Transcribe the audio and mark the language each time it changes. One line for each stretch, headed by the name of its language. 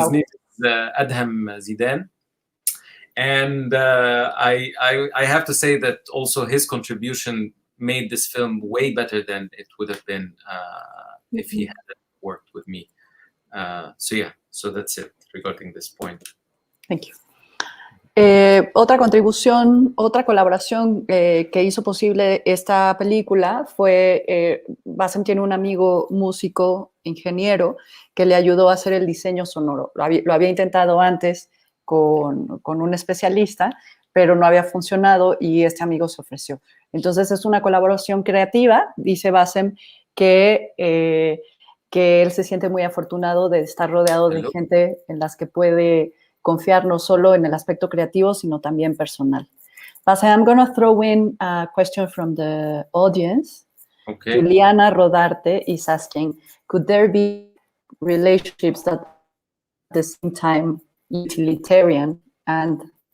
English: His name is Adham Zidane. And I have to say that also his contribution made this film way better than it would have been if he hadn't worked with me. So yeah, so that's it regarding this point. Thank you.
Spanish: Otra contribución, otra colaboración que hizo posible esta película fue, Bassem tiene un amigo músico, ingeniero, que le ayudó a hacer el diseño sonoro. Lo había intentado antes con un especialista, pero no había funcionado y este amigo se ofreció. Entonces es una colaboración creativa, dice Bassem, que él se siente muy afortunado de estar rodeado de gente en las que puede confiar no solo en el aspecto creativo, sino también personal.
English: Bassem, I'm going to throw in a question from the audience. Okay. Juliana Rodarte is asking, could there be relationships that at the same time utilitarian and...